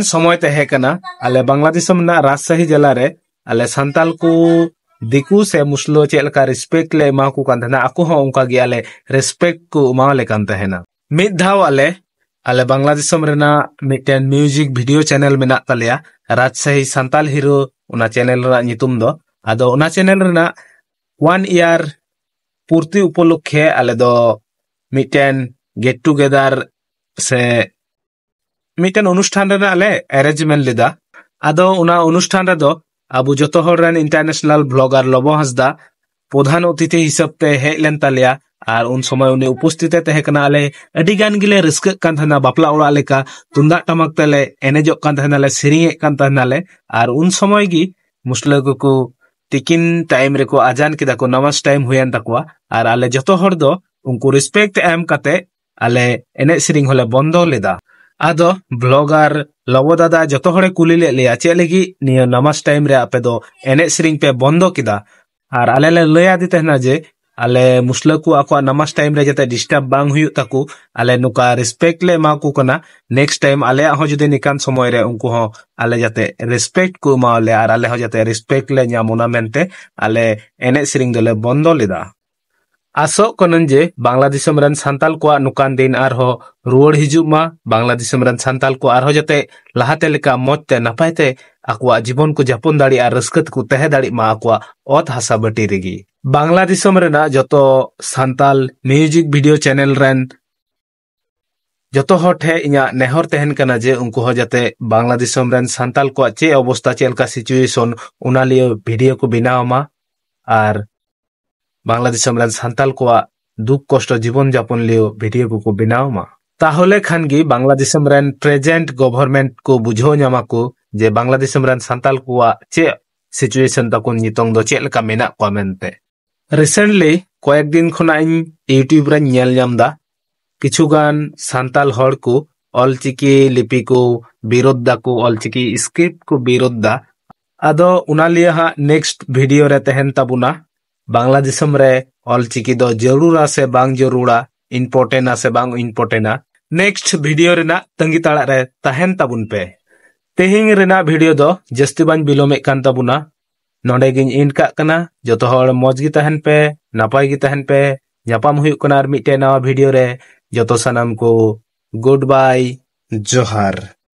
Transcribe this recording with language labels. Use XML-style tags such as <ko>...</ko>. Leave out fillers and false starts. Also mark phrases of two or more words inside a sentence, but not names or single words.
<sat>समय तहे कना आले बांग्लादेश ना राजशाही जिला रे आले संताल को दिकू से मुस्लो चेलका रिस्पेक्ट ले मा को कांधना आको हो उनका गे आले रिस्पेक्ट को मा ले कांते हैना मिद धाव आले बांग्लादेश रेना मिटेन</sat> <en>music video channel</en> <sat>मेना तलिया राजशाही संताल हीरो उना चैनल रा नितुम दो आदो उना चैनल रेना 1 ईयर पूर्ति उपलक्षे आले दो मिटेन</sat> <en>get together</en> <sat>से मिटेन अनुष्ठान रेना आले अरेंजमेंट लेदा आदो उना अनुष्ठान रे दो आबू जतो हर रेन</sat> <en>international blogger</en> <sat>लवो हांसदा प्रधान अतिथि हिसाब ते हे लेन तालिया आर उन समय उनी उपस्थित तहे कना आले अडी गान गिले रिस्क कान थना बापला ओड़ा लेका तुंदा टमक तले एनेजो कान थना ले सिरिंग कान थना ले आर उन समय गी मुस्लिम को तिकिन टाइम रे को आजान किदा को नमाज टाइम हुयन तकवा आर आले जतो हर दो उनको रिस्पेक्ट एम कते आले एने सिरिंग होले बंदो लेदा आदो ब्लॉगर लवो दादा जतो हरे कुली ले लिया चे लगी निया नमाज टाइम रे आपे दो एने सिरिंग पे बंदो किदा आर आले ले लया दी तहना जे आले मुस्लकू आको नमाज टाइम रे जते डिस्टर्ब बांग हुयु ताकू आले नुका रिस्पेक्ट ले माकू कना</sat> <en>next time</en> <sat>आले हो जदि निकान समय रे उनको हो आले जते रिस्पेक्ट को माले आर आले हो जते रिस्पेक्ट ले न्यामुना मेनते आले एने सिरिंग दोले बंदो लेदा आसो कनन जे बांग्लादेश रन सांताल को नुकान दिन आर हो रुवड़ हिजु मा बांग्लादेश रन सांताल को आर हो जते लहाते लेका मौजते नपायते आकुआ जीवन को जापन दाड़ी आर रस्कत को तहे दाड़ी मा आकुआ ओत हासा बटी रेगी बांग्लादेश रेना जतो सांताल</sat> <en>music video channel</en> <sat>रन जतो होठे इना नेहर तहन कना जे उनको हो जाते बांग्लादेश रन सांताल को चे अवस्था चेलका सिचुएशन उना लियो वीडियो को बनाव मा आर बांग्लादेश रन सांताल को दुख कष्ट जीवन जापन लियो वीडियो को बनाव मा ताहले खानगी बांग्लादेश रन</sat> <en>present government</en> <sat>को बुझो न्यामा को जे बांग्लादेश रन सांताल को चे सिचुएशन तकुन नितोंग दो चेलका मेना को मेनते रिसेंटली कয়েক दिन खना इन यूट्यूब रे नेल नामदा किछुगान सांताल हड़ को ऑलचिकी लिपि को विरोध दा को ऑलचिकी स्क्रिप्ट को विरोध दा आदो उना लिया हा</sat> <en>next video</en> <sat>रे तहन तबुना बांग्लादेश रे ऑलचिकी दो जरूरा से बांग जरूरा इम्पोर्टेंट से बांग इम्पोर्टेंट</sat> <en>next video</en> <sat>रेना तंगी ताड़ा रे तहन तबुन पे तेहिंग रेना वीडियो दो जस्ती बांग बिलोमे कान तबुना नोडे गिन इन का कना जतो हर मौज गी तहन पे नापाय गी तहन पे ᱧᱟᱯᱟᱢ हुयुक कना आर मिटे नवा वीडियो रे जतो सनम को</sat> <en>good bye</en> <sat>जोहार।</sat>